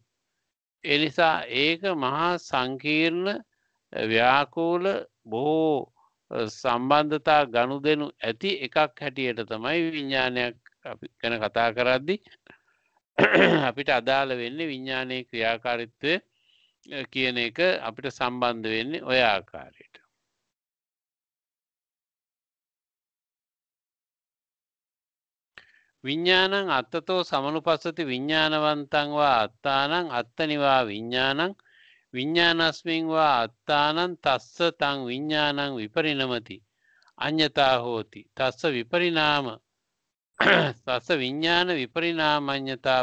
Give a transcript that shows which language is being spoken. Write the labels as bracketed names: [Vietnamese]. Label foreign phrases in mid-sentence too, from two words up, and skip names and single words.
[Sinhala] ඒ නිසා ඒක මහා සංකීර්ණ ව්‍යාකූල බොහෝ සම්බන්ධතා ගනුදෙනු ඇති එකක් හැටියට තමයි විඤ්ඤාණයක් අපි ගැන කතා කරද්දී අපිට අදාළ වෙන්නේ විඤ්ඤාණයේ ක්‍රියාකාරීත්වය කියන එක අපිට සම්බන්ධ වෙන්නේ ඔය ආකාරයට. [Pali] විඤ්ඤාණං අත්තතෝ සමනුපස්සති විඤ්ඤාණවන්තං වා අත්තානං අත්තනිවා විඤ්ඤාණං විඤ්ඤාණස්මින් වා අත්තානං තස්ස තං විඤ්ඤාණං විපරිණමති අඤ්ඤතා හෝති තස්ස විපරිණාම තස්ස විඤ්ඤාණ විපරිණාමඤ්ඤතා